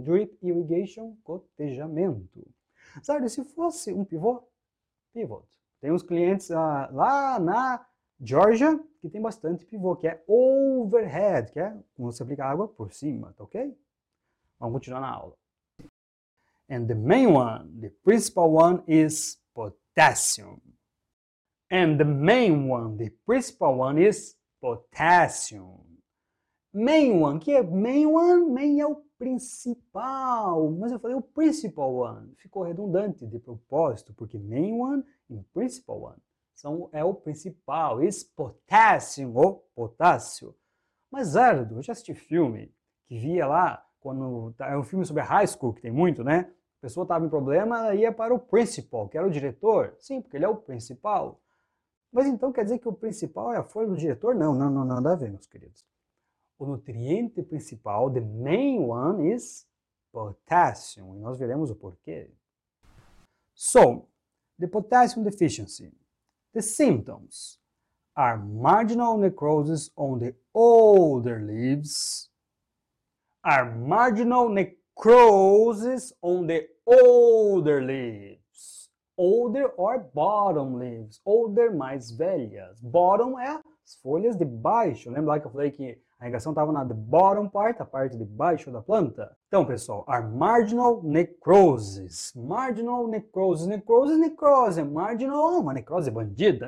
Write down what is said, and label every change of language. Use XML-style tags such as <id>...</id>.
<en>Drip irrigation, gotejamento.</en> <pt>Sabe, se fosse um pivô, pivot. Tem uns clientes lá na Georgia que tem bastante pivô, que é overhead, que é quando você aplica água por cima, tá ok? Vamos continuar na aula.</pt> <en>And the main one, the principal one is potassium. And the main one, the principal one is potassium.</en> <pt>Main one, que é main one? Main é o principal, mas eu falei o principal one. Ficou redundante de propósito, porque main one e principal one é o principal, is potassium, o potássio. Mas, Ardo, eu já assisti filme que via lá, quando é um filme sobre a high school, que tem muito, né? A pessoa estava em problema, ela ia para o principal, que era o diretor. Sim, porque ele é o principal. Mas então quer dizer que o principal é a folha do diretor? Não, nada a ver, meus queridos. O nutriente principal,</pt> <en>the main one, is potassium.</en> <pt>E nós veremos o porquê.</pt> <en>So, the potassium deficiency. The symptoms are marginal necrosis on the older leaves, are marginal necrosis on the older leaves. Older or bottom leaves. Older,</en> <pt>mais velhas. Bottom é as folhas de baixo. Lembra lá que eu falei que a irrigação estava na the bottom part, a parte de baixo da planta? Então, pessoal, are marginal necrosis. Marginal necrosis. Necrose. Marginal, uma necrose bandida?</pt>